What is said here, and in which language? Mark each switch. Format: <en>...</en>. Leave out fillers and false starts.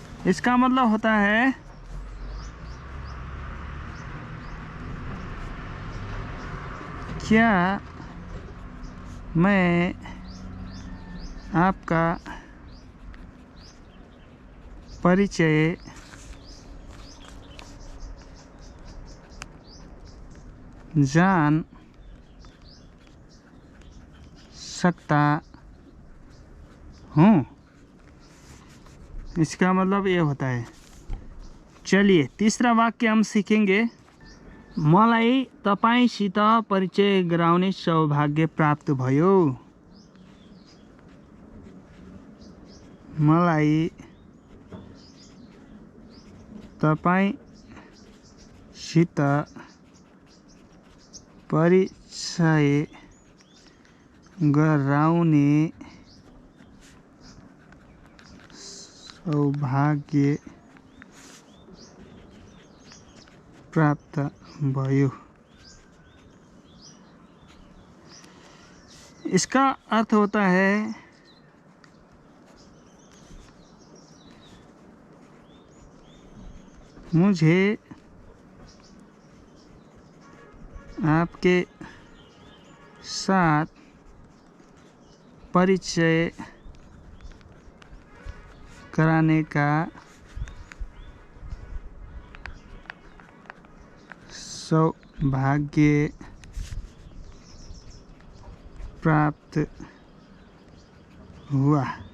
<hi>इसका मतलब होता है क्या मैं आपका परिचय जान सकता हूँ? इसका मतलब ये होता है। चलिए तीसरा वाक्य हम सीखेंगे।</hi> <ne>मलाई तपाईसित परिचय गराउने सौभाग्य प्राप्त भयो। मलाई तपाईसित परिचय गराउने सौभाग्य प्राप्त भयो।</ne> <hi>इसका अर्थ होता है मुझे आपके साथ परिचय कराने का सौभाग्य प्राप्त हुआ।</hi>